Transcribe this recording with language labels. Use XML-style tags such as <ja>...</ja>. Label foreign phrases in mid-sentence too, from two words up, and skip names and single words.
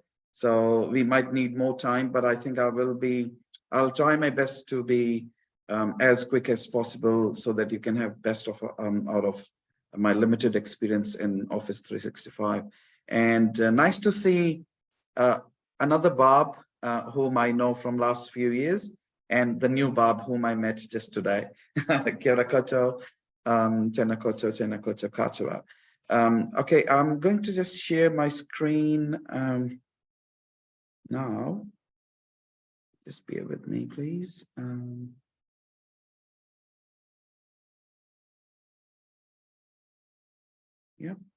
<en>So we might need more time, but I think I'll try my best to be as quick as possible so that you can have best of out of my limited experience in Office 365. And nice to see another Bob whom I know from last few years, and the new Bob whom I met just today.</en> <mi>Kia ora koutou. Tēnā koutou katoa.</mi> <en>Okay, I'm going to just share my screen now. Just bear with me, please. Yep.</en>